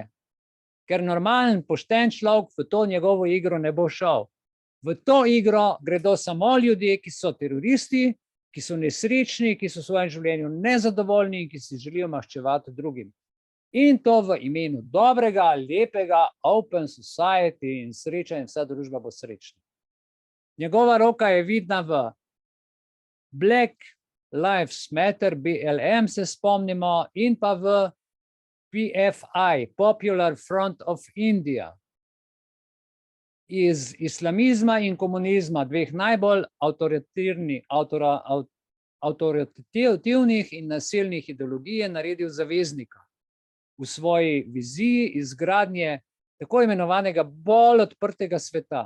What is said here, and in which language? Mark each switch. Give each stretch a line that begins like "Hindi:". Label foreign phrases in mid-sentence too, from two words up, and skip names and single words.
Slovenian: Ker normalen, pošten človek v to njegovo igro ne bo šel. V to igro gredo samo ljudje, ki so teroristi, ki so nesrečni, ki so v svojem življenju nezadovoljni in ki si želijo maščevati drugim. In to v imenu dobrega, lepega,
English: open society
Slovenian: in sreča in vsa družba bo srečna. Njegova roka je vidna v Black Lives Matter, BLM se spomnimo, in pa v PFI, Popular Front of India. Iz islamizma in komunizma, dveh najbolj avtoritativnih in nasilnih ideologij, je naredil zaveznika v svoji viziji izgradnje tako imenovanega bolj odprtega sveta.